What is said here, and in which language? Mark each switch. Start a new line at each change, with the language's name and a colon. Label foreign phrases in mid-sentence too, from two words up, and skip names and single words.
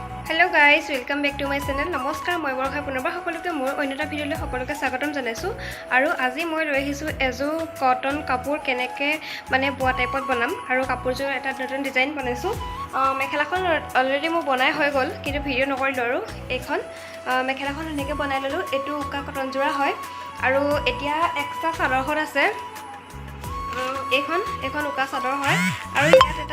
English: Hello guys welcome back to my channel
Assamese: নমস্কাৰ মই বৰখা পুনৰবাৰ সকলোকে মোৰ অন্য এটা ভিডিঅ'লৈ সকলোকে স্বাগতম জনাইছো আৰু আজি মই লৈ আহিছো এজোৰ কটন কাপোৰ কেনেকে মানে বোৱা টাইপত বনাম আৰু কাপোৰযোৰ এটা নতুন ডিজাইন বনাইছো মেখেলাখন অলৰেডি মই বনাই হৈ গল কিন্তু ভিডিঅ' নকৰিলো আৰু এইখন মেখেলাখন এনেকৈ বনাই ললো এটো উকা কটন জোৰা হয় আৰু এতিয়া এক্সট্ৰা চাদৰখন আছে এখন উকা চাদৰ হয় আৰু ইয়াত এটা